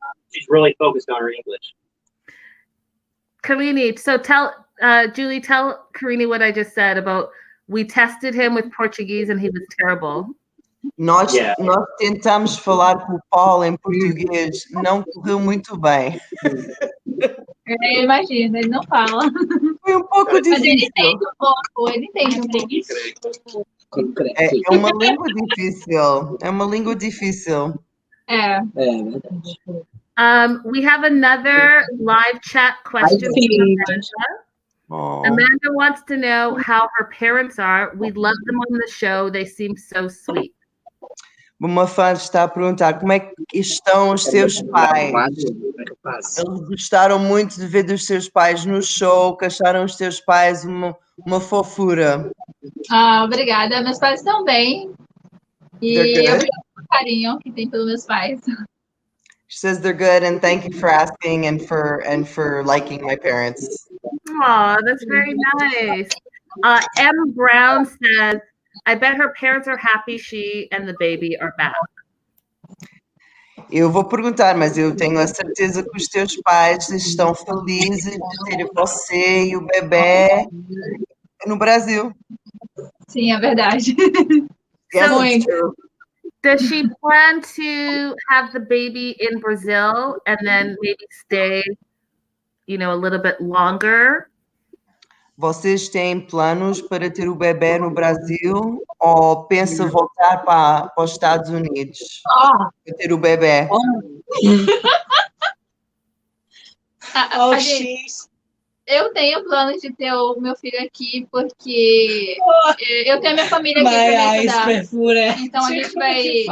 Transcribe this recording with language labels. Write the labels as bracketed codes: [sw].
[en] She's really focused on her English. Karine, so Julie, tell Karine what I just said about we tested him with Portuguese and he was terrible. [pt] Nós tentamos falar com o Paulo em português, não correu muito bem. Imagina, ele não fala. Foi um pouco difícil. Mas ele entende um pouco, ele entende um pouco. É uma língua difícil. É uma língua difícil. É. verdade. [en] We have another live chat question from Amanda. Oh. Amanda wants to know how her parents are. We love them on the show. They seem so sweet. [pt] Uma fã está a perguntar como é que estão os seus pais. Como é que eu faço? Eles gostaram muito de ver os seus pais no show, que acharam os teus pais uma fofura. Obrigada. Meus pais estão bem. E [en] They're good? [pt] obrigada pelo carinho que tem pelos meus pais. [en] She says they're good and thank you for asking and for liking my parents. Aw, that's very nice. M. Brown says, I bet her parents are happy she and the baby are back. [pt] Eu vou perguntar, mas eu tenho a certeza que os teus pais estão felizes de ter você e o bebê no Brasil. Sim, é verdade. [en] Yes, So- it's true. Does she plan to have the baby in Brazil and then maybe stay, a little bit longer? [pt] Vocês têm planos para ter o bebê no Brasil ou pensa voltar para os Estados Unidos para ter o bebê? Eu tenho planos de ter o meu filho aqui, porque eu tenho a minha família aqui para me ajudar. Então a gente vai.